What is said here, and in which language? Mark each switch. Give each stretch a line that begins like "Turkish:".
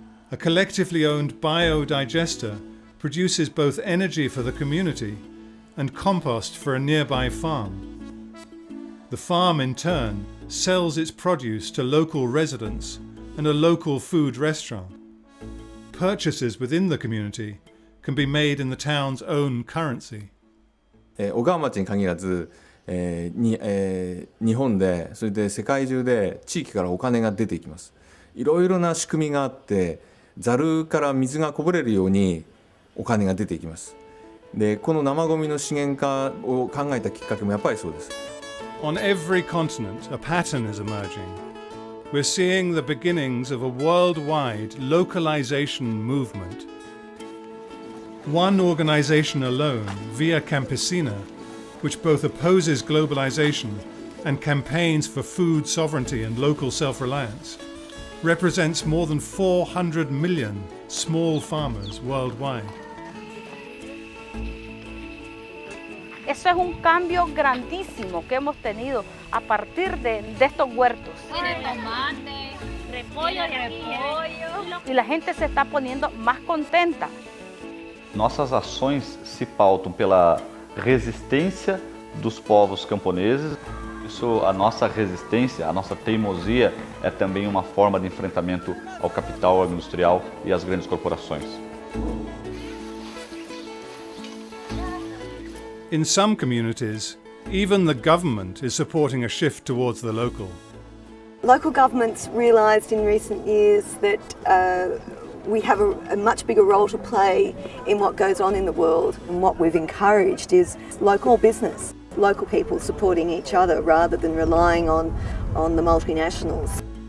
English: A collectively owned biodigester produces both energy for the community and compost for a nearby farm. The farm, in turn, sells its produce to local residents and a local food restaurant. Purchases within the community can be made in the town's own currency.
Japanese: 小川町に限らず、日本でそれで世界中で地域からお金が出ていきます。いろいろな仕組みがあってざるから水がこぼれるようにお金が出ていきます。でこの生ゴミの資源化を考えたきっかけもやっぱりそうです。
English: On every continent, a pattern is emerging. We're seeing the beginnings of a worldwide localization movement. One organization alone, Via Campesina, which both opposes globalization and campaigns for food sovereignty and local self-reliance, represents more than 400 million small farmers worldwide.
Spanish: Eso es un cambio grandísimo que hemos tenido a partir de estos huertos. Tiene tomate, repollo de repollo. Y la gente se está poniendo más contenta.
Portuguese: Nossas ações se pautam pela resistência dos povos camponeses. Isso, a nossa resistência, a nossa teimosia é também uma forma de enfrentamento ao capital industrial e às grandes corporações.
English: In some communities, even the government is supporting a shift towards the local. Local governments realised in recent years that we have a much bigger role to play in what goes on in the world, and what we've encouraged is local business, local people supporting each other rather than relying on the multinationals.